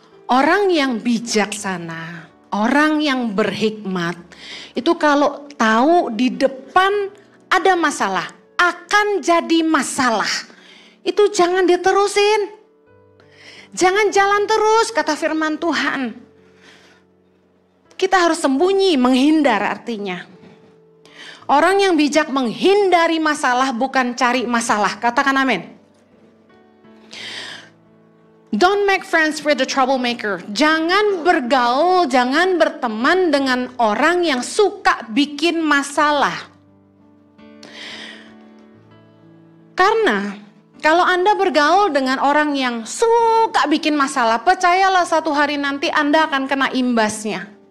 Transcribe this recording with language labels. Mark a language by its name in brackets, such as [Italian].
[Indonesian] Orang yang bijaksana, orang yang berhikmat, itu kalau tahu di depan ada masalah, akan jadi masalah, itu jangan diterusin. Jangan jalan terus, kata firman Tuhan. Kita harus sembunyi, menghindar artinya. Orang yang bijak menghindari masalah, bukan cari masalah. Katakan amin. [English] Don't make friends with the troublemaker. [Indonesian] Jangan bergaul, jangan berteman dengan orang yang suka bikin masalah. Karena kalau Anda bergaul dengan orang yang suka bikin masalah, percayalah satu hari nanti Anda akan kena imbasnya.